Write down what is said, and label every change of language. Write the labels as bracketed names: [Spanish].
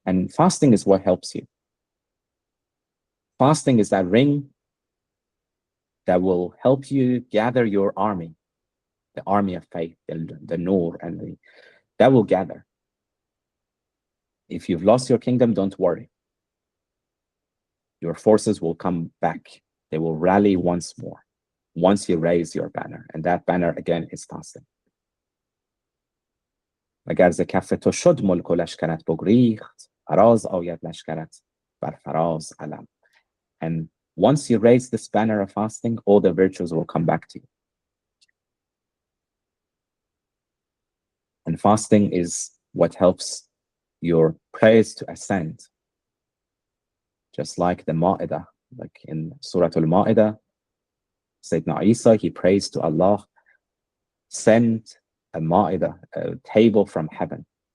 [English] And fasting is what helps you. Fasting is that ring that will help you gather your army, the army of faith, the nur, and that will gather. If you've lost your kingdom, don't worry. Your forces will come back. They will rally once more, once you raise your banner. And that banner, again, is fasting. [Persian] اگر ز کف تو شد ملک و لشکرت بگریخت فراز آید لشکرت بر فراز علم. [English] And once you raise this banner of fasting, all the virtues will come back to you. And fasting is what helps your praise to ascend. Just like the Ma'idah, like in Surah Al-Ma'idah, Sayyidina Isa, he prays to Allah, send a Ma'idah, a table from heaven.